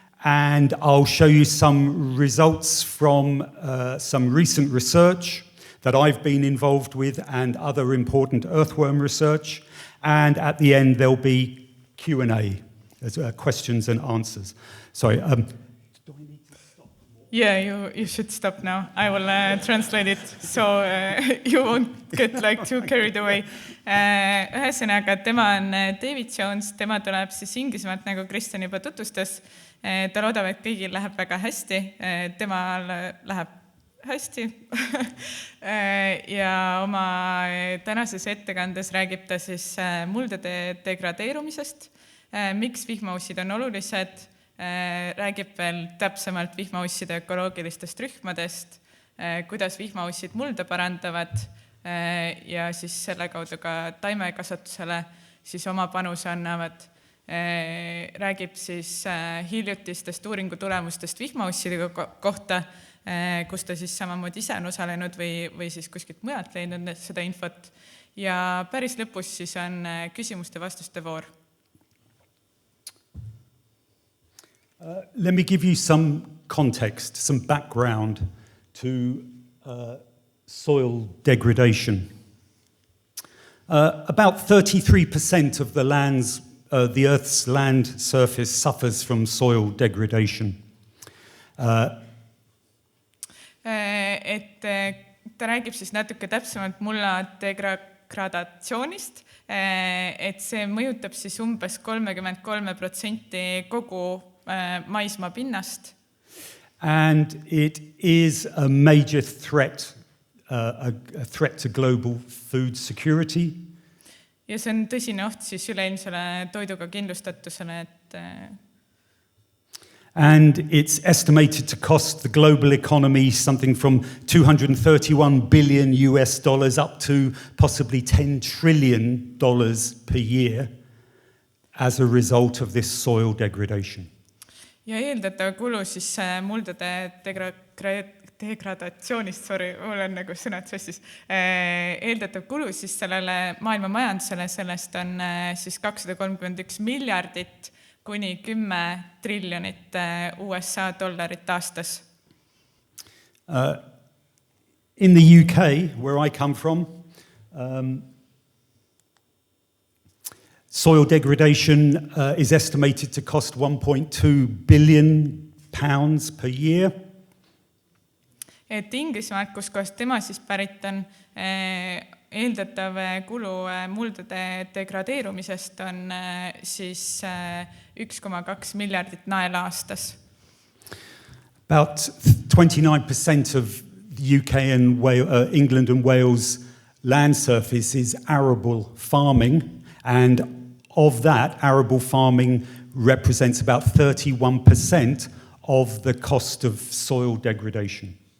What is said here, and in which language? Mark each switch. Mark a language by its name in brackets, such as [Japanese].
[English] And I'll show you some results from some recent research that I've been involved with and other important earthworm research. And at the end, there'll be Q&A, questions and answers. Sorry. Do I need to stop? Yeah, you should stop now. I will translate it so you won't get too carried away. [Estonian] Ühesõnaga, tema on David Jones, tema tuleb siis Inglismaalt, nagu Kristjan juba tutvustas. Ta loodab, et kõigil läheb väga hästi, temal läheb hästi. Ja oma tänases ettekandes räägib ta siis muldade degradeerumisest, miks vihmaussid on olulised, räägib veel täpsemalt vihmausside ökoloogilistest rühmadest, kuidas vihmaussid mulda parandavad ja siis selle kaudu ka taimekasvatusele siis oma panuse annavad. Räägib siis hiljutistest uuringutulemustest vihmausside kohta, kus ta siis samamoodi ise on osalenud või siis kuskilt mujalt leidnud seda infot. Ja päris lõpus siis on küsimuste-vastuste voor. [English] Let me give you some context, some background to soil degradation. About 33% of the Earth's land surface suffers from soil degradation. [Estonian] Et ta räägib siis natuke täpsemalt mulla degradatsioonist, et see mõjutab siis umbes 33% kogu maismaa pinnast. [English] And it is a major threat, a threat to global food security. [Estonian] Ja see on tõsine oht siis üleilmsele toiduga kindlustatusele, et [English] And it's estimated to cost the global economy something from $231 billion up to possibly $10 trillion per year as a result of this soil degradation. [Estonian] Ja eeldatav kulu siis muldade degradatsioonist, mul on nagu sõnad sassis, eeldatav kulu siis sellele maailma majandusele, sellest on siis $231 miljardit kuni 10 triljonit USA dollarit aastas. [English] In the UK, where I come from, soil degradation is estimated to cost £1.2 billion per year. [Estonian] Et Inglismaalt, kus kohast tema siis pärit on, eeldatav kulu muldade degradeerumisest on siis 1,2 miljardit naela aastas. [English] About 29% of the UK and England and Wales land surface is arable farming, and of that, arable farming represents about 31% of the cost of soil degradation.